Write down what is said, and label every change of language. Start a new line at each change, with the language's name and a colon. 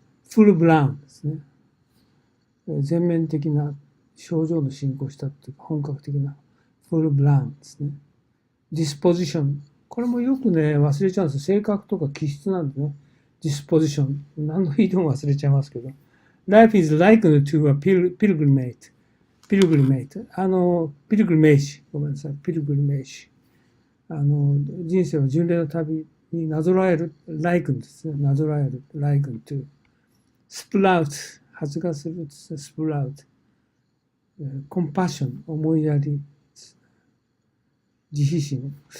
Japanese: フルブラウンですね。全面的な症状の進行したっていうか、本格的なフルブラウンですね。ディスポジション。これもよくね、忘れちゃうんですよ。性格とか気質なんでね。ディスポジション。何度言っても忘れちゃいますけど。
English: Life is likened to a pilgrimage.
Japanese: ピルグリメイト。ピルグリメージ。ごめんなさい。ピルグリメージ。人生は巡礼の旅になぞらえる、liken ですね。なぞらえる、liken to。スプラウト。発芽するですね。スプラウト。コンパッション。思いやり。自死心。